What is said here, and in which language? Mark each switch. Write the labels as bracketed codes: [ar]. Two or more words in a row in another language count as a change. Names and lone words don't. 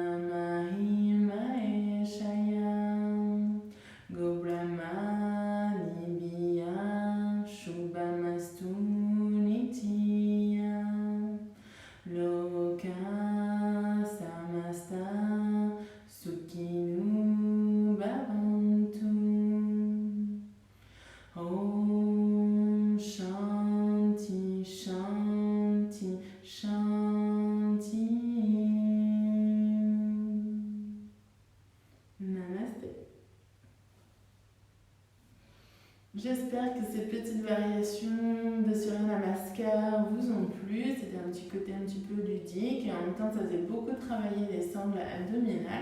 [sa] mahimaeshayam gobrahmani biyam shubhamastu nitiyam loka samasta Sukhinu bhavantu. Om Shanti Shanti Shanti. Namasté. [fr] J'espère que ces petites variations de Surya Namaskar vous ont plu. C'était un petit côté un petit peu ludique et en même temps ça faisait beaucoup travailler les sangles abdominales.